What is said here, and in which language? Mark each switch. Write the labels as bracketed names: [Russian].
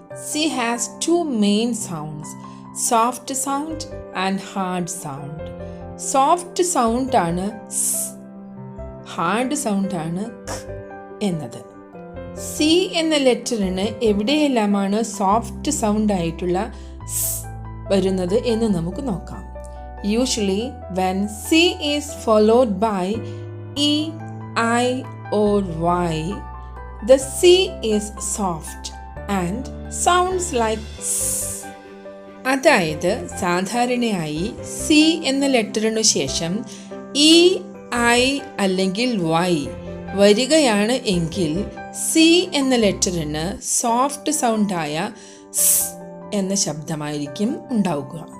[English] C has two main sounds, soft sound and hard sound. [Malayalam] Soft sound ആണ് സ്, hard sound ആണ് ഖ് എന്നത്. C എന്ന ലെറ്ററിന് എവിടെയെല്ലാമാണ് സോഫ്റ്റ് സൗണ്ട് ആയിട്ടുള്ള സ് വരുന്നത് എന്ന് നമുക്ക് നോക്കാം. [English] Usually when C is followed by E, I or Y, the C is soft and sounds like S. [Malayalam] അതായത് സാധാരണയായി സി എന്ന ലെറ്ററിനു ശേഷം ഇ, ഐ അല്ലെങ്കിൽ വൈ വരികയാണ് എങ്കിൽ സി എന്ന ലെറ്ററിന് സോഫ്റ്റ് സൗണ്ടായ സ് എന്ന ശബ്ദമായിരിക്കും ഉണ്ടാവുക.